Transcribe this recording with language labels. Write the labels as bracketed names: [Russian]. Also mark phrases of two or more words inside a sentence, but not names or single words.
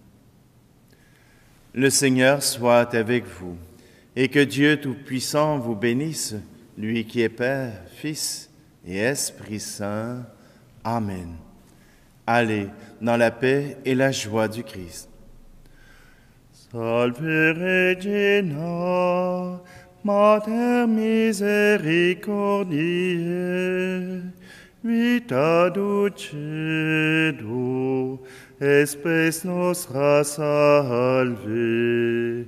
[French] Le Seigneur soit avec vous et que Dieu Tout-Puissant vous bénisse, lui qui est Père, Fils et Esprit Saint. Amen. Allez dans la paix et la joie du Christ. [Latin] Salve Regina, Mater misericordiae, vita dulcedo, espes nostra salve.